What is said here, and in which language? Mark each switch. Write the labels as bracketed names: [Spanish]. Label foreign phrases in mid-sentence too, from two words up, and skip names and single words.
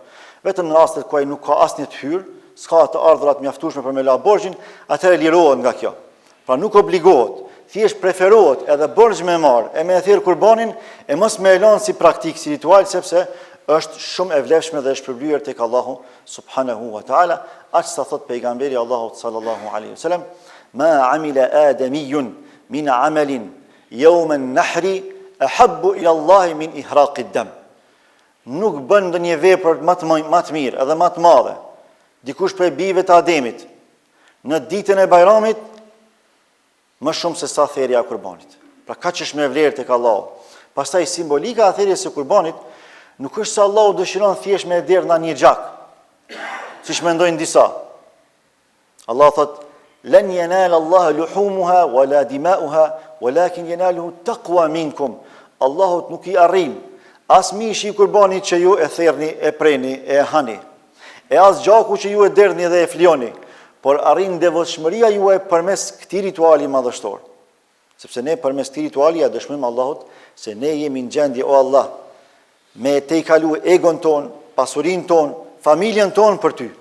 [Albanian] Vetëm në rastet ku ai nuk ka asnjë të hyrë, s'ka të ardhura të mjaftueshme për me la borxhin, atëherë lirohet nga kjo. Pra nuk obligohet, thjesht preferohet edhe borxh me marr e me thirr kurbanin e mos me e lënë si praktik, si ritual, sepse është shumë e vlefshme dhe e shpërblyer tek Allahu [Arabic] سبحانه وتعالى, [Albanian] aq sa thot pejgamberi Allahut [Arabic] صلى الله عليه وسلم, ما عمل آدمي من عمل يوم النحر أحب إلى الله من إهراق الدم. [Albanian] Nuk bën ndonjë vepër më të mirë edhe më të madhe dikush prej bijve të Ademit në ditën e Bajramit më shumë se sa therrja e kurbanit. Pra kaq është me vlerë tek Allahu. Pastaj simbolika e therrjes së kurbanit nuk është se Allahu dëshiron thjesht me derë nga një gjak, siç mendojnë disa. [Arabic] Allah thot: "لن ينال الله لحومها ولا دماؤها ولكن يناله التقوى منكم." [Albanian] Allahut nuk i arrin as mishi i kurbanit që ju e therrni, e preni, e hani, e as gjaku që ju e derdhni dhe e flioni, por arrin devotshmëria juaj përmes këtij rituali madhështor. Sepse ne përmes këtij rituali ja dëshmojmë Allahut se ne jemi në gjendje, o Allah, me te i kalu egon ton, pasurin ton, familjen ton për ty.